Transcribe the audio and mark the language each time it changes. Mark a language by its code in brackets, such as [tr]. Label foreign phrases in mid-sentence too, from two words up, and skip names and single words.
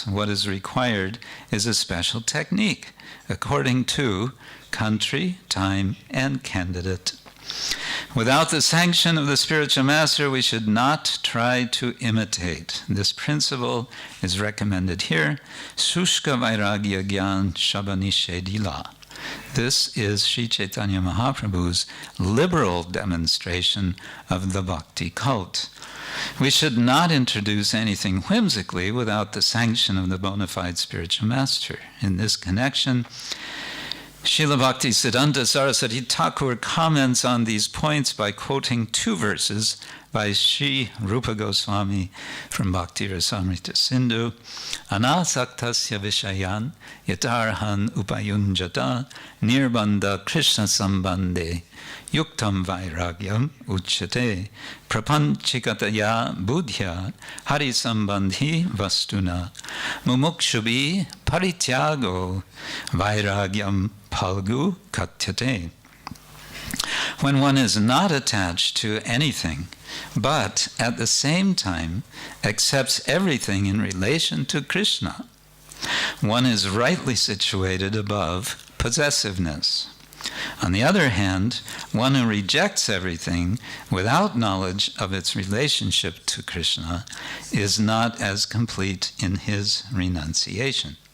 [en] What is required is a special technique, according to country, time, and candidate. Without the sanction of the spiritual master, we should not try to imitate. This principle is recommended here, [bn] শুষ্ক-বৈরাগ্য-জ্ঞান সব নিষেধিল. [en] This is Śrī Caitanya Mahāprabhu's liberal demonstration of the bhakti cult. We should not introduce anything whimsically without the sanction of the bona fide spiritual master. In this connection, Srila Bhaktisiddhanta Saraswati Thakur comments on these points by quoting two verses by Sri Rupa Goswami from Bhakti Rasamrita Sindhu. [sa] अनासक्तस्य विषयान् यथार्हम् उपयुञ्जतः निर्बन्धः कृष्ण सम्बन्धे युक्त-वैराग्यम् उच्यते प्रापञ्चिकतया बुद्ध्या हरि सम्बन्धि वस्तुनः मुमुक्षुभिः परित्यागो वैराग्यं फल्गु कथ्यते. [en] When one is not attached to anything, but at the same time accepts everything in relation to Krishna, one is rightly situated above possessiveness. On the other hand, one who rejects everything without knowledge of its relationship to Krishna is not as complete in his renunciation.